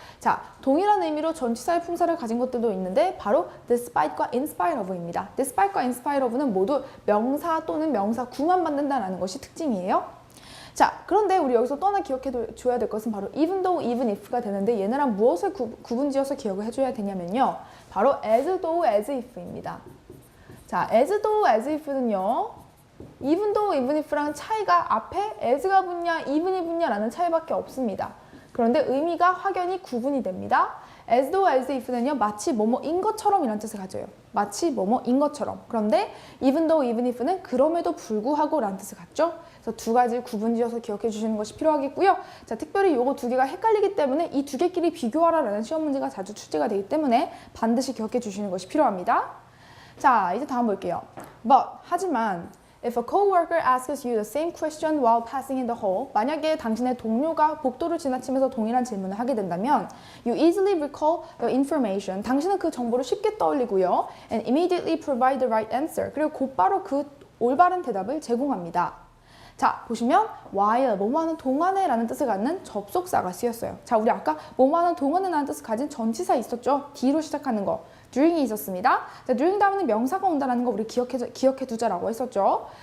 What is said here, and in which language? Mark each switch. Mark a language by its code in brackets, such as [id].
[ko] 자, 동일한 의미로 전치사의 품사를 가진 것들도 있는데 바로 despite과 in spite of입니다. despite과 in spite of는 모두 명사 또는 명사구만 만든다는 것이 특징이에요. 자, 그런데 우리 여기서 또 하나 기억해 줘야 될 것은 바로 even though, even if가 되는데 얘네랑 무엇을 구분지어서 기억을 해줘야 되냐면요. 바로 as though, as if입니다. 자, as though, as if는요. even though, even if랑 차이가 앞에 as가 붙냐, even이 붙냐라는 차이밖에 없습니다. 그런데 의미가 확연히 구분이 됩니다. as though, as if는요. 마치 뭐뭐인 것처럼 이런 뜻을 가져요. 마치 뭐뭐인 것처럼. 그런데 even though, even if는 그럼에도 불구하고 라는 뜻을 갖죠. 그래서 두 가지 구분지어서 기억해 주시는 것이 필요하겠고요. 자, 특별히 요거 두 개가 헷갈리기 때문에 이 두 개끼리 비교하라라는 시험 문제가 자주 출제가 되기 때문에 반드시 기억해 주시는 것이 필요합니다. 자, 이제 다음 볼게요. [en] But, 하지만 If a coworker asks you the same question while passing in the hall, [ko] 만약에 당신의 동료가 복도를 지나치면서 동일한 질문을 하게 된다면 [en] You easily recall the information. [ko] 당신은 그 정보를 쉽게 떠올리고요. [en] And immediately provide the right answer. [ko] 그리고 곧바로 그 올바른 대답을 제공합니다. 자, 보시면 while, 뭐뭐하는 동안에 라는 뜻을 갖는 접속사가 쓰였어요. 자, 우리 아까 뭐뭐하는 동안에 라는 뜻을 가진 전치사 있었죠? D로 시작하는 거. during이 있었습니다. 자, during 다음에는 명사가 온다는 거 우리 기억해 두자라고 했었죠.